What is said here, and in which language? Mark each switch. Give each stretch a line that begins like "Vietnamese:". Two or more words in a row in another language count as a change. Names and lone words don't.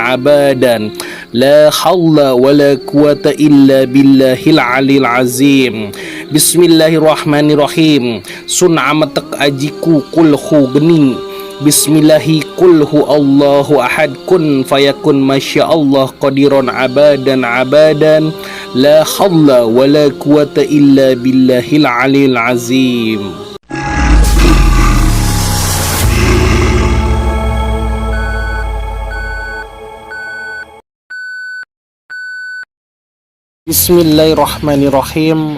Arabic: لا حول ولا قوة إلا بالله العلي العظيم. بسم الله الرحمن الرحيم.
Javanese: Sun ametek ajiku kulhu geni.
Arabic: بسم الله قل هو الله أحد. كن فيكون ما شاء الله قادرا أبدا. لا حول ولا قوة إلا بالله العلي العظيم. بسم الله الرحمن الرحيم.